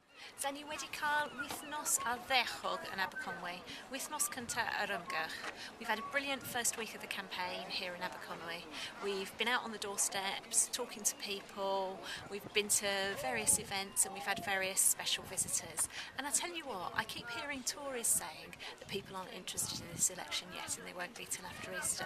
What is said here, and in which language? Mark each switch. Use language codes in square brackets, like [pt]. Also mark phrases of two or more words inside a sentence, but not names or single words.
[cy] Dyn ni wedi cael wythnos a ddechog yn Aberconwy, wythnos cynta ar ymgyrch. [en] We've had a brilliant first week of the campaign here in Aberconwy. We've been out on the doorsteps, talking to people, we've been to various events and we've had various special visitors. And I tell you what, I keep hearing Tories saying that people aren't interested in this election yet and they won't be till after Easter.